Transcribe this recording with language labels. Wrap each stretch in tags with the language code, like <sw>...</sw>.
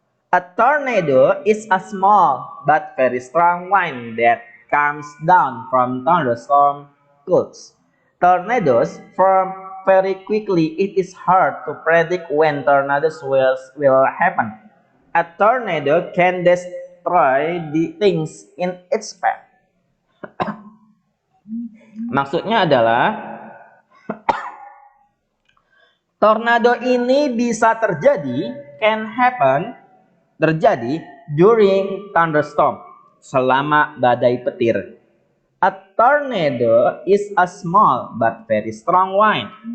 <en>A tornado is a small but very strong wind that comes down from thunderstorm clouds. Tornadoes form very quickly. It is hard to predict when tornadoes will happen. A tornado can destroy the things in its path.</en> <id>Maksudnya adalah tornado ini bisa terjadi,</id> <en>can happen,</en> <id>terjadi</id> <en>during thunderstorm,</en> <id>selama badai petir.</id> <en>A tornado is a small but very strong wind.</en>